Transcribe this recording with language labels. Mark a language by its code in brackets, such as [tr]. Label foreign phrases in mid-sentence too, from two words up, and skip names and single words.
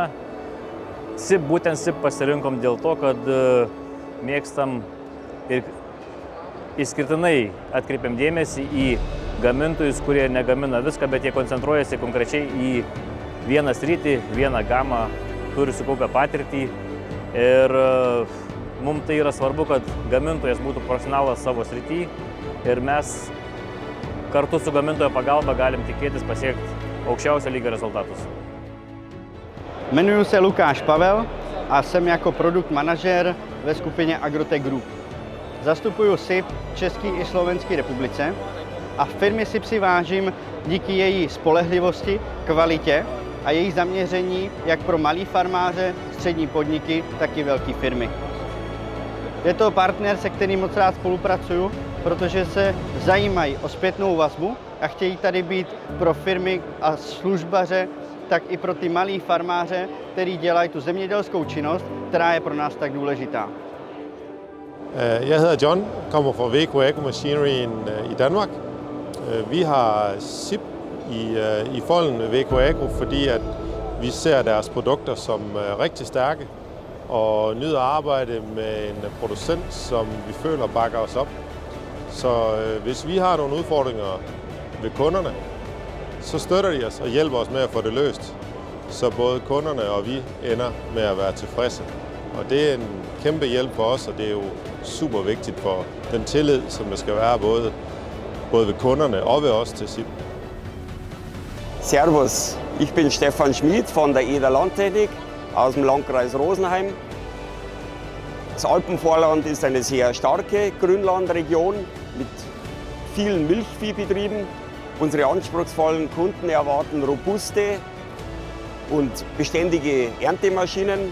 [lt] Būtent SIP pasirinkom dėl to, kad mėgstam ir išskirtinai atkreipiam dėmesį į gamintojus, kurie negamina viską, bet jie koncentruojasi konkrečiai į vieną sritį, vieną gamą, turi sukaupę patirtį. Ir mums tai yra svarbu, kad gamintojas būtų profesionalas savo srity ir mes kartu su gamintojo pagalba galim tikėtis pasiekti aukščiausio lygio rezultatus. [cs] Jmenuji se Lukáš Pavel a jsem jako produkt manažer ve skupině Agrotech Group. Zastupuju SIP v České i Slovenské republice a v firmě SIP si vážím díky její spolehlivosti, kvalitě a její zaměření jak pro malé farmáře, střední podniky, tak i velké firmy. Je to partner, se kterým moc rád spolupracuju, protože se zajímají o zpětnou vazbu a chtějí tady být pro firmy a službaře, tak i pro ty malé farmáře, kteří dělají tu zemědělskou činnost, která je pro nás tak důležitá. [da] Jeg hedder John, kommer fra VK Agro Machinery i Danmark. Vi har SIP i folden VK Agro, fordi at vi ser deres produkter som rigtig stærke og nyder at arbejde med en producent, som vi føler bakker os op. Så hvis vi har nogle udfordringer ved kunderne, så støtter de os og hjælper os med at få det løst, så både kunderne og vi ender med at være tilfredse. Og det er en kæmpe hjælp for os, og det er jo super vigtigt for den tillid, som der skal være både ved kunderne og ved os til SIP. [de] Servus, ich bin Stefan Schmid von der Eder Landtechnik aus dem Landkreis Rosenheim. Das Alpenvorland ist eine sehr starke Grünlandregion mit vielen Milchviehbetrieben. Unsere anspruchsvollen Kunden erwarten robuste und beständige Erntemaschinen.